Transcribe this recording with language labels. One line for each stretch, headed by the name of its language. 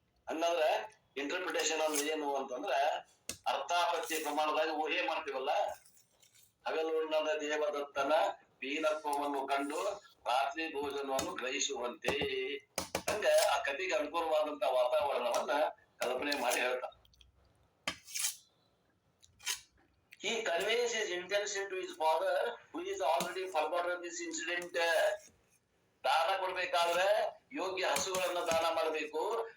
Kannada: ಹಂಗಂದ್ರೆ ಇಂಟರ್ಪ್ರಿಟೇಷನ್ ಅಂದ್ರೆ ಏನು ಅಂತಂದ್ರ ಅರ್ಥಾಪತ್ತಿ ಪ್ರಮಾಣದಾಗ ಊಹೆ ಮಾಡ್ತೀವಲ್ಲ. ಹಗಲುಣ್ಣದ ದೇವದತ್ತನ ಪೀನತ್ವವನ್ನು ಕಂಡು ರಾತ್ರಿ ಭೋಜನವನ್ನು ಗ್ರಹಿಸುವಂತೆ, ಹಂಗ ಆ ಕಥೆಗೆ ಅನುಕೂಲವಾದಂತ ವಾತಾವರಣವನ್ನ ಕಲ್ಪನೆ ಮಾಡಿ ಹೇಳ್ತಾನೆ.
English: He conveys his intention to his father, who is already forgotten this incident.
Kannada: ದಾನ ಕೊಡ್ಬೇಕಾದ್ರೆ ಯೋಗ್ಯ ಹಸುಗಳನ್ನ ದಾನ ಮಾಡಬೇಕು.